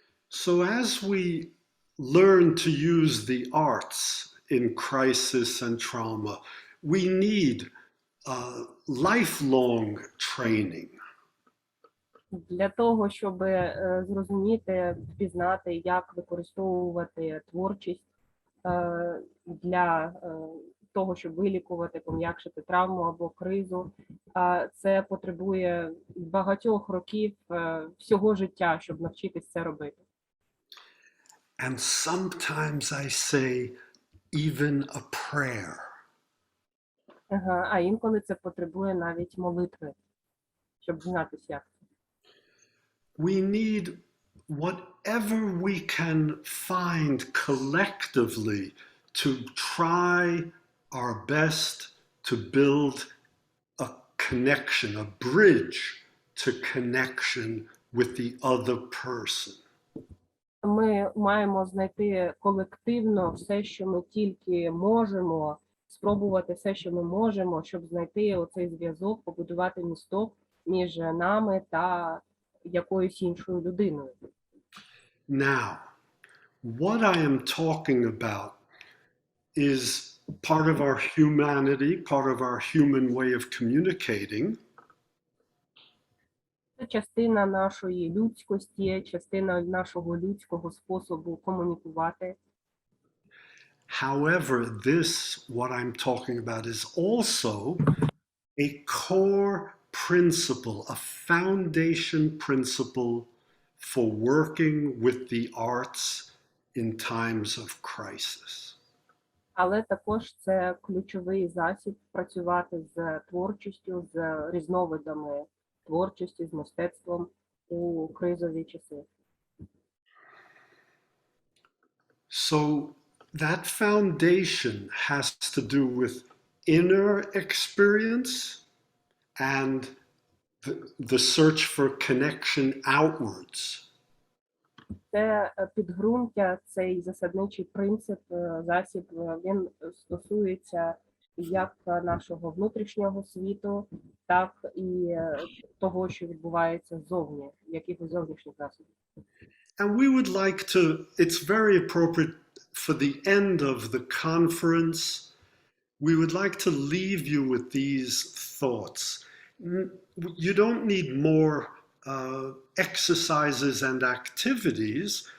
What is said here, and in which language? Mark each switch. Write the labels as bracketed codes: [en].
[en] So as we learn to use the arts in crisis and trauma, we need lifelong training. [uk] Для того, щоб зрозуміти, впізнати, як використовувати творчість для того, щоб вилікувати, пом'якшити травму або кризу, це потребує багатьох років всього життя, щоб навчитись це робити. [en] And sometimes I say, even a prayer. [uk] А інколи це потребує навіть молитви, щоб знатися, як. [en] We need whatever we can find collectively to try our best to build a connection, a bridge to connection with the other person. [uk] Ми маємо знайти колективно все, що ми тільки можемо, спробувати все, що ми можемо, щоб знайти оцей зв'язок, побудувати місток між нами та якоюсь іншою людиною. [en] Now, what I am talking about is part of our humanity, part of our human way of communicating. [uk] Це частина нашої людськості, частина нашого людського способу комунікувати. [en] However, this, what I'm talking about, is also a core principle, a foundation principle for working with the arts in times of crisis. [uk] Але також це ключовий засіб працювати з творчістю, з різновидами творчості, з мистецтвом у кризові часи. [en] So that foundation has to do with inner experience and the search for connection outwards. [uk] Це підґрунтя, цей засадничий принцип, засіб, він стосується як нашого внутрішнього світу, так і того, що відбувається ззовні, якихось зовнішніх засобів. [en] And we would like to, it's very appropriate for the end of the conference, we would like to leave you with these thoughts. You don't need more exercises and activities.